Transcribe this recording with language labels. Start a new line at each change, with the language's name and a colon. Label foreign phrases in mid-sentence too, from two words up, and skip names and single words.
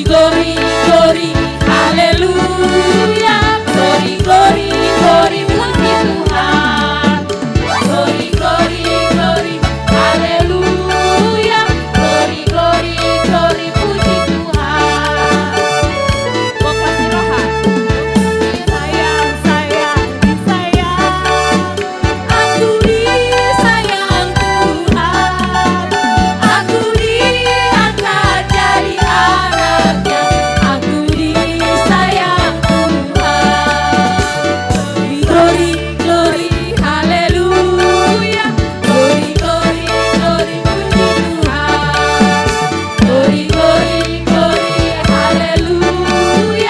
English: glory, glory, haleluya. Glory, glory, glory,
Indonesian: puji Tuhan.
English: Glory, glory, glory, haleluya. Glory, glory, glory,
Indonesian: puji Tuhan. Vokasi roha. Sayang, sayang, disayang. Aku disayang Tuhan. Aku diangkat jadi anaknya. Aku disayang Tuhan.
English: Glory, glory, haleluya. Glory, glory, glory,
Indonesian: puji Tuhan.
English: Glory, glory, glory, haleluya.